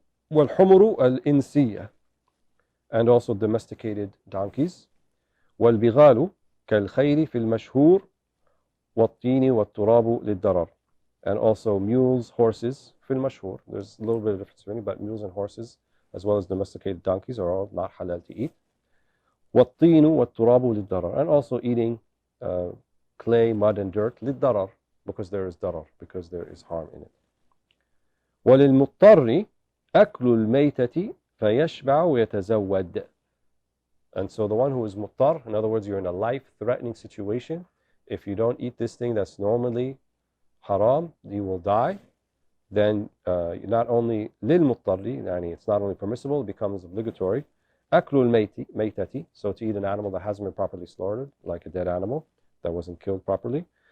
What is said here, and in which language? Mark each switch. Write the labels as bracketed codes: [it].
[ar] والحمر الإنسية, [en] and also domesticated donkeys. [ar] والبغال كالخيل في المشهور والطين والتراب للضرر, [en] and also mules, horses, [ar] في المشهور. [en] There's a little bit of difference between, but mules and horses, as well as domesticated donkeys, are all not halal to eat. [ar] والطين والتراب للضرر, [en] and also eating clay, mud, and dirt [ar] للضرر, [en] because there is darar, because there is harm in it. [ar] وللمضطر أكل الميتة فيشبع ويتزود. [en] And so the one who is muttar, in other words, you're in a life-threatening situation, if you don't eat this thing that's normally haram, you will die. Then not only [ar] للمضطر, يعني [en] it's not only permissible, it becomes obligatory. [ar] أكل الميتة, [en] so to eat an animal that hasn't been properly slaughtered, like a dead animal that wasn't killed properly.